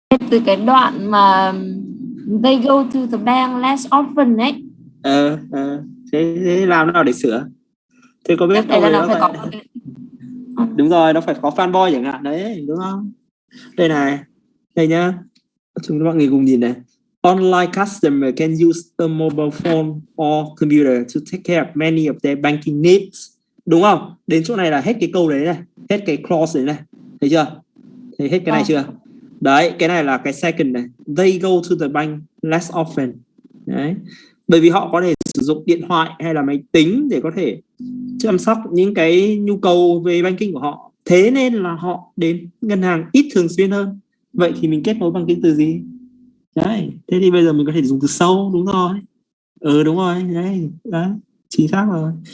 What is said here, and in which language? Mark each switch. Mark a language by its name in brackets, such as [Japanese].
[Vietnamese] Từ cái đoạn mà [English] they go to the bank less often [Vietnamese] ấy. Thế làm nào để sửa? Thế có biết đâu nó phải có đúng rồi, nó phải có fanboy chẳng hạn đấy, đúng không? Đây này, đây nhá, chúng các bạn người cùng nhìn này. [English] Online customer can use a mobile phone or computer to take care of many of their banking needs. [Vietnamese] Đúng không? Đến chỗ này là hết cái câu đấy này, hết cái clause đấy này. Thấy chưa? Thấy hết cái này chưa? Đấy, cái này là cái second này. [English] They go to the bank less often. [Vietnamese] Đấy. Bởi vì họ có thể sử dụng điện thoại hay là máy tính để có thể chăm sóc những cái nhu cầu về banking của họ. Thế nên là họ đến ngân hàng ít thường xuyên hơn. Vậy thì mình kết nối bằng cái từ gì? Đấy, thế thì bây giờ mình có thể dùng từ so, đúng rồi. Đúng rồi, đấy, chính xác rồi.